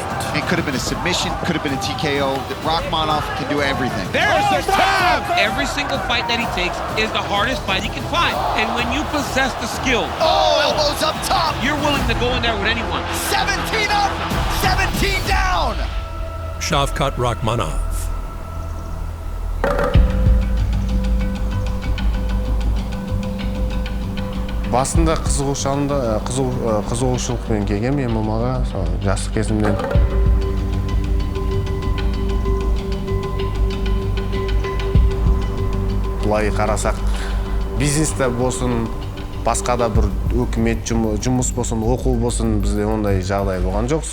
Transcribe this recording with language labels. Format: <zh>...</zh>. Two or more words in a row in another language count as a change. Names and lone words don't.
<en>It could have been a submission, could have been a TKO. Rakhmonov can do everything. There's the tap! Every single fight that he takes is the hardest fight he can find. And when you possess the skill, elbows up top. You're willing to go in there with anyone. 17 up, 17 down. Shavkat Rakhmonov.</en> <kk>Басында қызығушылықпен келгенмін ММА-ға, жастық кезімнен. Былай қарасақ, бизнесте болсын, басқа да бір өкімет жұмыс болсын, оқу болсын, бізде ондай жағдай болған жоқ.</kk>